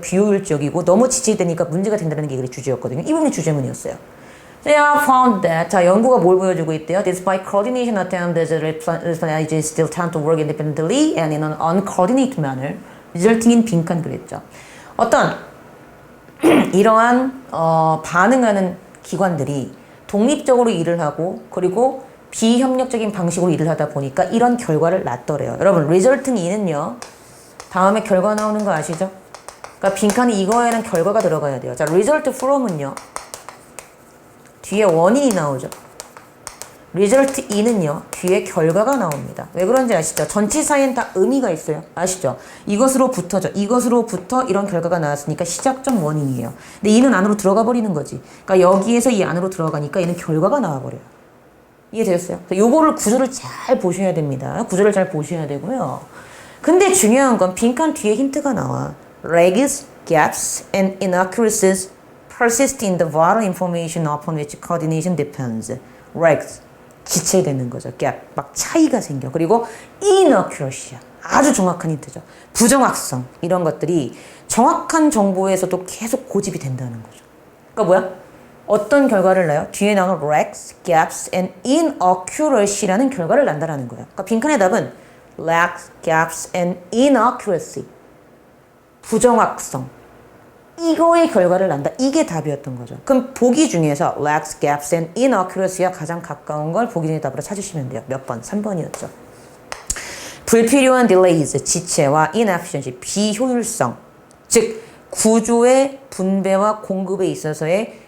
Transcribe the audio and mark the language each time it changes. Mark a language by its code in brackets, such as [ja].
[ko] 비효율적이고 너무 지체되니까 문제가 된다는 게 주제였거든요. 이 부분이 주제문이었어요. [en] They have found that. [ko] 자, 연구가 뭘 보여주고 있대요? [en] Despite coordination attempts, the response still tend to work independently and in an uncoordinated manner, resulting in [ko] 빈칸 그랬죠. 어떤 이러한 반응하는 기관들이 독립적으로 일을 하고 그리고 비협력적인 방식으로 일을 하다 보니까 이런 결과를 낳더래요. 여러분, resulting in은요. 다음에 결과 나오는 거 아시죠? 그러니까 빈칸이 이거에는 결과가 들어가야 돼요. 자, result from은요. 뒤에 원인이 나오죠. result in은요. 뒤에 결과가 나옵니다. 왜 그런지 아시죠? 전체 사이엔 다 의미가 있어요. 아시죠? 이것으로부터죠. 이것으로부터 이런 결과가 나왔으니까 시작점 원인이에요. 근데 이는 안으로 들어가 버리는 거지. 그러니까 여기에서 이 안으로 들어가니까 얘는 결과가 나와버려요. 이해되셨어요? 요거를 구조를 잘 보셔야 됩니다. 구조를 잘 보셔야 되고요. 근데 중요한 건 빈칸 뒤에 힌트가 나와. [en] Lags, gaps, and inaccuracies persist in the vital information upon which coordination depends. [ko] Lags, 지체되는 거죠. gap, 막 차이가 생겨. 그리고 inaccuracy, 아주 정확한 힌트죠. 부정확성, 이런 것들이 정확한 정보에서도 계속 고집이 된다는 거죠. 그러니까 뭐야? 어떤 결과를 낳아요? 뒤에 나오는 lags, gaps, and inaccuracy라는 결과를 난다라는 거예요. 그러니까 빈칸의 답은 lags, gaps, and inaccuracy. 부정확성. 이거의 결과를 난다. 이게 답이었던 거죠. 그럼 보기 중에서 lags, gaps, and inaccuracy와 가장 가까운 걸 보기 중에 답으로 찾으시면 돼요. 몇 번? 3번이었죠. 불필요한 delays, 지체와 inefficiency, 비효율성. 즉, 구조의 분배와 공급에 있어서의